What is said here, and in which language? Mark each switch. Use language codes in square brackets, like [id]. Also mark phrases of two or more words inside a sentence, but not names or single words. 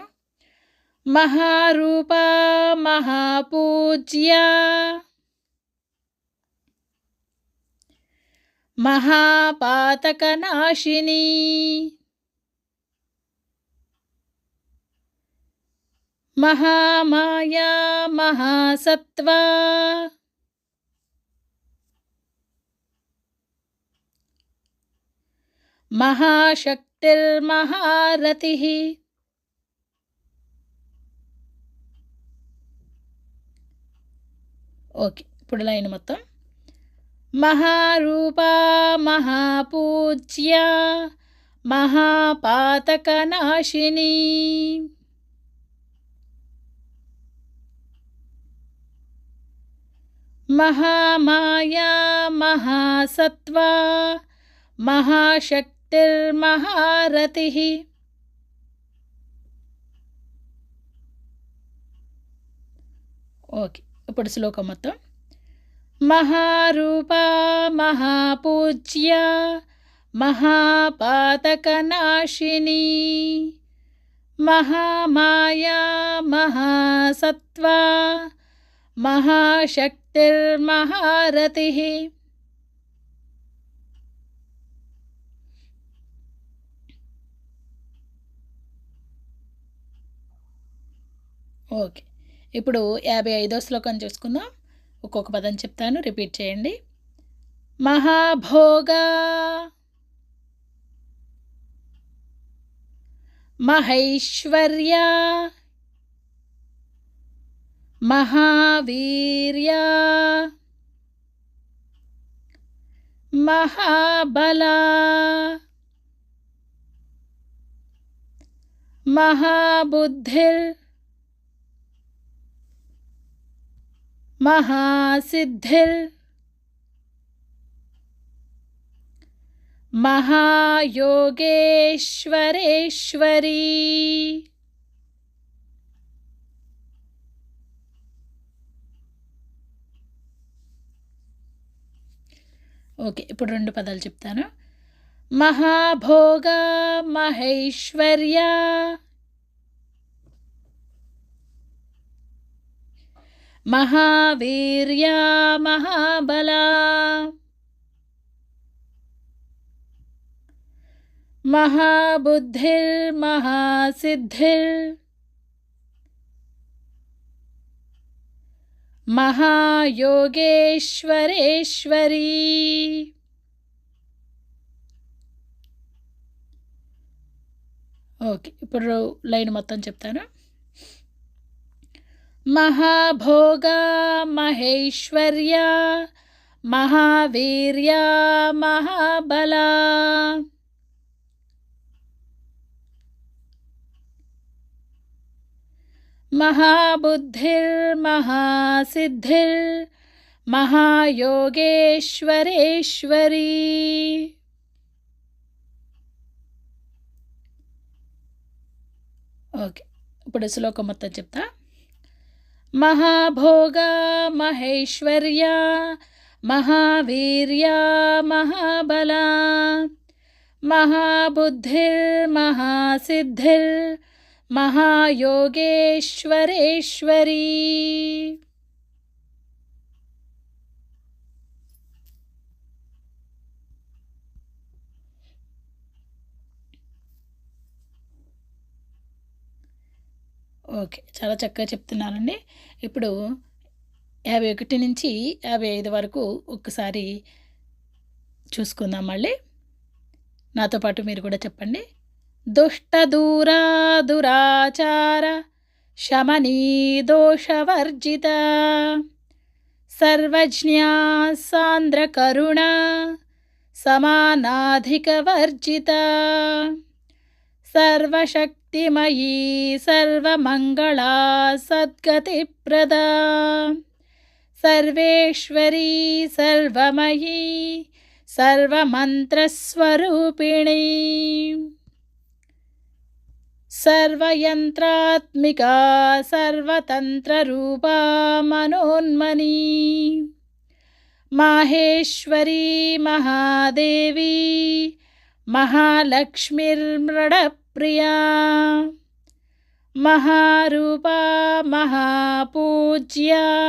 [sa] మహారూపా మహాపూజ్యా మహాపాతకనాశినీ మహామాయా మహాసత్వా మహాశక్తిర్మహారథిః. [te] ఓకే, ఇప్పుడు లైన్ మొత్తం. [sa] మహారూపా మహాపూజ్యా महापातकनाशिनी महामाया महासत्त्वा महाशक्तिर्महारतिः ఓకే. [te] ఇప్పుడు శ్లోకం మొత్తం. [sa] महारूपा महापूज्या महापातकनाशिनी महामाया महासत्त्वा महाशक्तिर्महारतिः ఓకే. [te] ఇప్పుడు 55వ శ్లోకం చూసుకుందాం. ఒక్కొక్క పదం చెప్తాను, రిపీట్ చేయండి. [sa] మహాభోగా మహైశ్వర్యా మహావీర్యా మహాబలా మహాబుద్ధిర్ महासिद्धिर महायोगेश्वरेश्वरी ఓకే. [te] ఇప్పుడు రెండు పదాలు చెప్తాను. [sa] మహాభోగా మహైశ్వర్యా महावीर्या महाबला महाबुद्धिर्महासिद्धिर् महायोगेश्वरेश्वरी ఓకే. [te] ఇప్పుడు లైన్ మొత్తం చెప్తాను. [sa] महाभोगा महेश्वर्या महावीर्या महाबला महाबुद्धिर्महासिद्धिर् महायोगेश्वरेश्वरी ఓకే. [te] ఇప్పుడు శ్లోకం మొత్తం చెప్తా. [sa] महाभोगा महेश्वर्या महावीर्या महाबला महाबुद्धिर्महासिद्धिर् महायोगेश्वरेश्वरी ఓకే. [te] చాలా చక్కగా చెప్తున్నారండి. ఇప్పుడు 51 నుంచి 55 వరకు ఒక్కసారి చూసుకుందాం మళ్ళీ. నాతో పాటు మీరు కూడా చెప్పండి. [sa] దుష్ట దూరా దురాచార శమనీ దోషవర్జిత సర్వజ్ఞా సాంద్ర కరుణ సమానాధిక వర్జిత सर्वशक्तिमयी सर्वमंगला सद्गतिप्रदा सर्वेश्वरी सर्वमयी सर्वमंत्रस्वरूपिणी सर्वयंत्रात्मिका सर्वतंत्ररूपा मनोन्मनी माहेश्वरी महादेवी महालक्ष्मीर्मृडप्रिया महारूपा महापूज्या